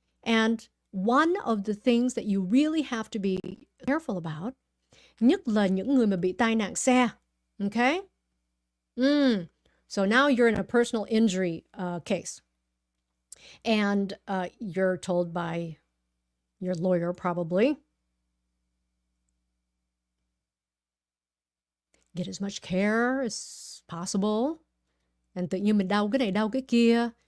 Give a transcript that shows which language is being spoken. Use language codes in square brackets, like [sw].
[en] And one of the things that you really have to be careful about, [vi] nhất là những người mà bị tai nạn xe, [en] okay? So now you're in a personal injury case. And you're told by your lawyer probably, get as much care as possible. [vi] And tự nhiên mình đau cái này, đau cái kia.